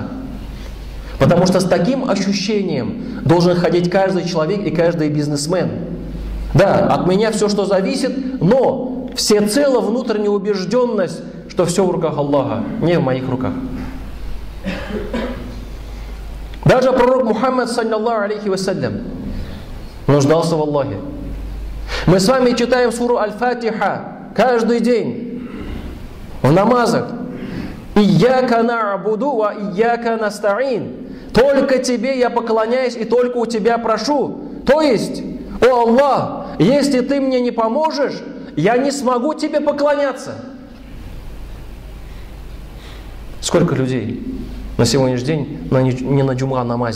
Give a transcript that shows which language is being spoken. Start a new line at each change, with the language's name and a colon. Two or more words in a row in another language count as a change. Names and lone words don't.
Russian: Потому что с таким ощущением должен ходить каждый человек и каждый бизнесмен. Да, от меня все, что зависит, но всецело внутренняя убежденность, что все в руках Аллаха, не в моих руках. Даже пророк Мухаммад,
Arabic: صلى الله عليه وسلم,
Russian: нуждался в Аллахе. Мы с вами читаем суру Аль-Фатиха каждый день в намазах.
Arabic: «إياك نعبد وإياك نستعين».
Russian: Только Тебе я поклоняюсь и только у Тебя прошу. То есть, о Аллах, если Ты мне не поможешь, я не смогу Тебе поклоняться. Сколько людей на сегодняшний день не на джум'a намазе.